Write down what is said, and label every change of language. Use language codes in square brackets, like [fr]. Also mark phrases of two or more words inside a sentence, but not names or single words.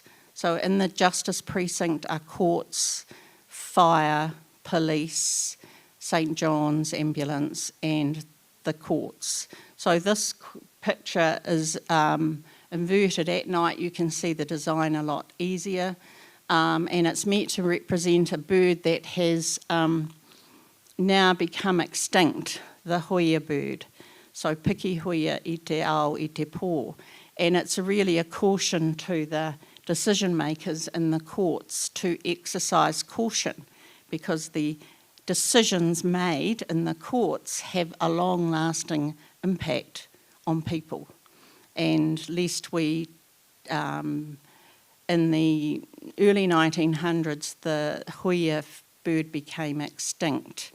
[en] So in the Justice Precinct are courts, fire, police, St John's ambulance and the courts. So this picture is inverted. At night you can see the design a lot easier, and it's meant to represent a bird that has now become extinct, the hoia bird. [mi] So piki hoia I te ao I te pō. [en] And it's really a caution to the decision makers in the courts to exercise caution, because the decisions made in the courts have a long-lasting impact on people. And lest we, in the early 1900s, the hoia bird became extinct.